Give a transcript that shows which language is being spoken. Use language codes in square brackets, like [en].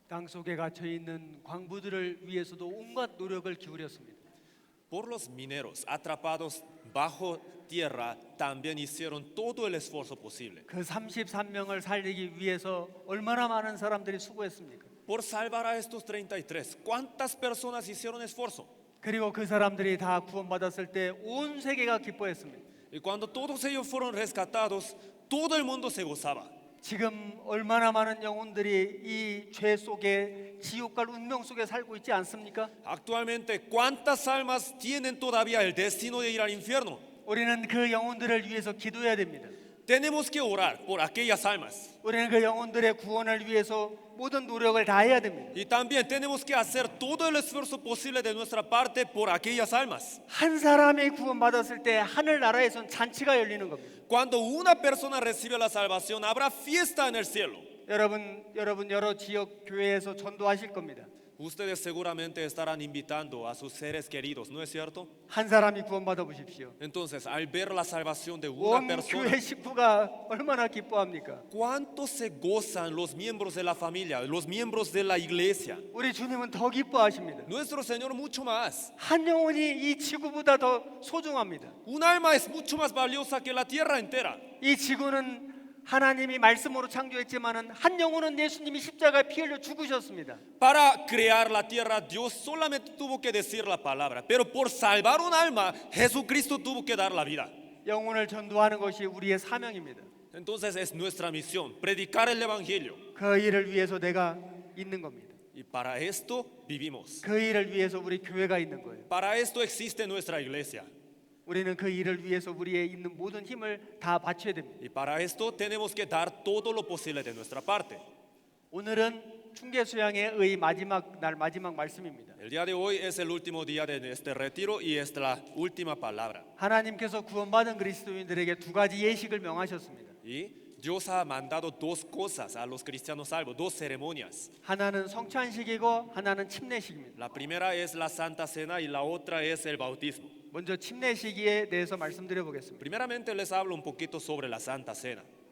[ko] 속에 갇혀 있는 광부들을 위해서도 온갖 노력을 기울였습니다. [es] Por los mineros atrapados bajo tierra también hicieron todo el esfuerzo posible. [ko] 그 33명을 살리기 위해서 얼마나 많은 사람들이 수고했습니까? [es] Por salvar a estos 33, ¿cuántas personas hicieron esfuerzo? [ko] 그리고 그 사람들이 다 구원받았을 때 온 세계가 기뻐했습니다. [es] Y cuando todos ellos fueron rescatados, todo el mundo se gozaba. [ko] 지금 얼마나 많은 영혼들이 이 죄 속에 지옥 갈 운명 속에 살고 있지 않습니까? [es] Actualmente, ¿cuántas almas tienen todavía el destino de ir al infierno? [ko] 우리는 그 영혼들을 위해서 기도해야 됩니다. [es] Tenemos que orar por aquellas almas. [ko] 우리는 그 영혼들의 구원을 위해서 모든 노력을 다해야 됩니다. [es] Y también tenemos que hacer todo el esfuerzo posible de nuestra parte por aquellas almas. [ko] 한 사람이 구원받았을 때 하늘 나라에선 잔치가 열리는 겁니다. [es] Cuando una persona recibe la salvación, habrá fiesta en el cielo. [ko] 여러분 여러 지역 교회에서 전도하실 겁니다. [es] Ustedes seguramente estarán invitando a sus seres queridos, ¿no es cierto? [ko] 한 사람이 구원받아 보십시오. [es] Entonces, al ver la salvación de una [ko] 온 [es] persona, [ko] 교회 식구가 얼마나 기뻐합니까? [es] ¿cuánto se gozan los miembros de la familia, los miembros de la iglesia? [ko] 우리 주님은 더 기뻐하십니다. [es] Nuestro Señor mucho más. [ko] 한 영혼이 이 지구보다 더 소중합니다. [es] Un alma es mucho más valiosa que la tierra entera. [ko] 이 지구는 하나님이 말씀으로 창조했지만은 한 영혼은 예수님이 십자가에 피 흘려 죽으셨습니다. [es] Para crear la tierra, Dios solamente tuvo que decir la palabra, pero por salvar un alma, Jesucristo tuvo que dar la vida. [ko] 영혼을 전도하는 것이 우리의 사명입니다. [es] Entonces es nuestra misión, predicar el evangelio. [ko] 그 일을 위해서 내가 있는 겁니다. [es] Y para esto vivimos. [ko] 그 일을 위해서 우리 교회가 있는 거예요. [es] Para esto existe nuestra iglesia. [ko] 우리는 그 일을 위해서 우리의 있는 모든 힘을 다 바쳐야 됩니다. [es] Y para esto tenemos que dar todo lo posible de nuestra parte. [ko] 오늘은 충계 수양의 마지막 날 마지막 말씀입니다. [es] El día de hoy es el último día de este retiro y es la última palabra. [ko] 하나님께서 구원받은 그리스도인들에게 두 가지 예식을 명하셨습니다. [es] Y Dios ha mandado dos cosas a los cristianos salvos, dos ceremonias. [ko] 하나는 성찬식이고 하나는 침례식입니다. [es] La primera es la Santa Cena y la otra es el bautismo. [ko] 먼저 침례식에 대해서 말씀드려 보겠습니다. [es] Primeramente les hablo un poquito sobre la Santa Cena.